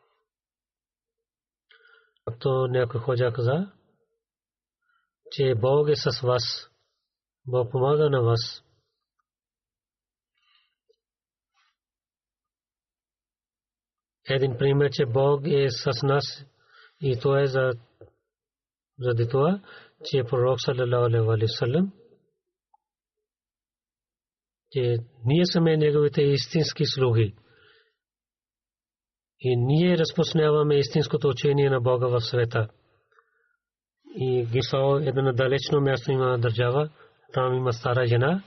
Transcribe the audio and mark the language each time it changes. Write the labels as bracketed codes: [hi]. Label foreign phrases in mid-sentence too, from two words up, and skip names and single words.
[bg] Както някой ходжа каза, че Бог е с вас, Бог помага на вас. Един пример, че Бог е с нас и то е за заради това, че пророк [ar] صلى الله عليه وسلم, [bg] че ние сме неговите истински слуги и ние разпространяваме истинското учение на Бога в света. И Гисао, едно далечно място има държава, там има стара жена.